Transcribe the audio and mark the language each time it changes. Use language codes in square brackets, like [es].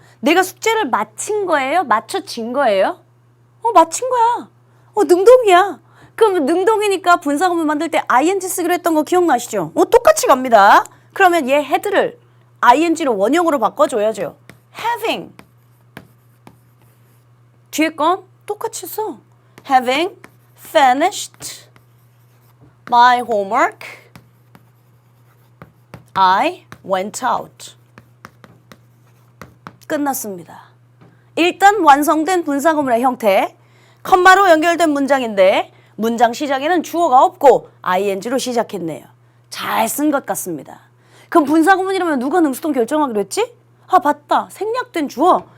[ko] 내가 숙제를 마친 거예요? 맞춰진 거예요? 마친 거야. 능동이야. 그럼 능동이니까 분사구문 만들 때 ing 쓰기로 했던 거 기억나시죠? 똑같이 갑니다. 그러면 얘 had를 ing로 원형으로 바꿔줘야죠. having. 뒤에 건 똑같이 써. [en] having finished my homework, I went out. [ko] 끝났습니다. 일단 완성된 분사구문의 형태. 컴마로 연결된 문장인데 문장 시작에는 주어가 없고 ing로 시작했네요. 잘 쓴 것 같습니다. 그럼 분사구문이라면 누가 능수동 결정하기로 했지? 맞다. 생략된 주어.